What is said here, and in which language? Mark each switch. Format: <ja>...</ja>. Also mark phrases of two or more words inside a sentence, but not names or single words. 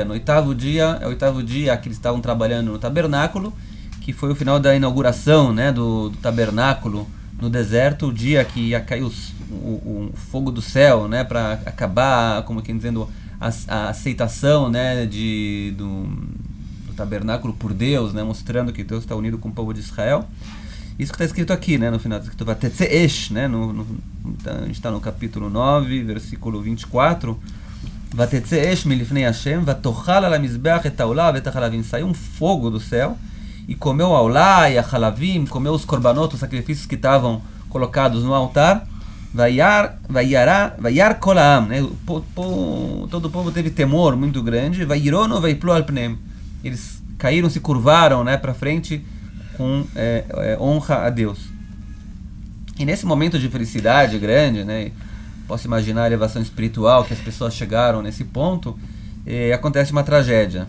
<pt>No oitavo dia, é o oitavo dia que eles estavam trabalhando no tabernáculo, que foi o final da inauguração, né, do tabernáculo no deserto, o dia que ia cair o fogo do céu, né, para acabar, como quem dizendo, a aceitação, né, do tabernáculo por Deus, né, mostrando que Deus está unido com o povo de Israel. Isso que está escrito aqui, né, no final, está escrito Vatetzeesh, né, a gente está no capítulo 9, versículo 24.</pt> <he>ותצא אש מלפני השם, ותאכל על המזבח את העלה ואת החלבים.</he> <pt>Saiu um fogo do céu e comeu a haolá e a halavim, comeu os korbanot, os sacrifícios que estavam colocados no altar.</pt> <he>וירא כל העם,</he> <pt>né, todo o povo teve temor muito grande.</pt> <he>וירנו ויפלו על פניהם.</he> <pt>Eles caíram, se curvaram, né, para frente, com honra a Deus. E nesse momento de felicidade grande, né, posso imaginar a elevação espiritual que as pessoas chegaram nesse ponto, acontece uma tragédia.</pt>